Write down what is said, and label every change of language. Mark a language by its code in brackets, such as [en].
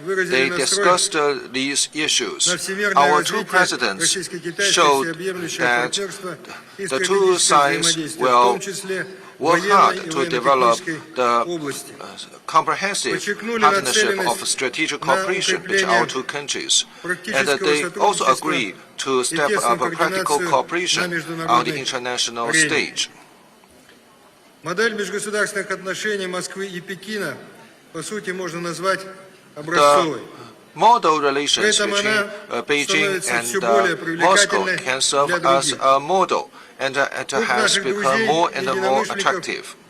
[en] They discussed these issues. Our two presidents showed that the two sides will work hard to develop the comprehensive partnership of strategic cooperation between our two countries. And they also agree to step up practical cooperation on the international stage. [ru] Модель межгосударственных отношений Москвы и Пекина, по сути, можно назвать образцовой. [en] Model relations between Beijing and Moscow can serve as a model, and it has become more and more attractive.